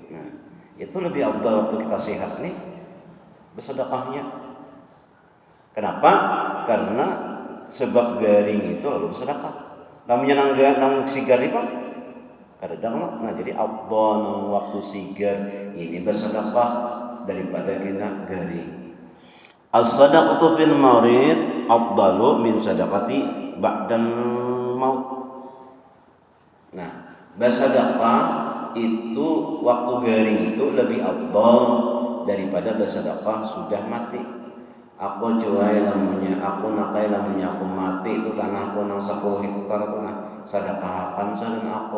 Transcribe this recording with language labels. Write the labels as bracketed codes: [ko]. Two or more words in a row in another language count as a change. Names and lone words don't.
[id] Nah, itu lebih afdal waktu kita sehat nih bersedekahnya. [bjn] Kenapa? Karena sebab garing itu lalu bersedekah. Lamunnya nang sigar apa? Kadang nah jadi afdal nang waktu sigar ini bersedekah daripada kena garing. [ar] الصدقة بالمريض أفضل من صدقة بعد الموت. [bjn] Nah, bersedekah itu waktu garing itu lebih afdal daripada bersedekah sudah mati. Aku cuai namanya, aku nakai namanya aku mati itu tanahku nang 10 hektar itu nah sedekahkan sajen aku.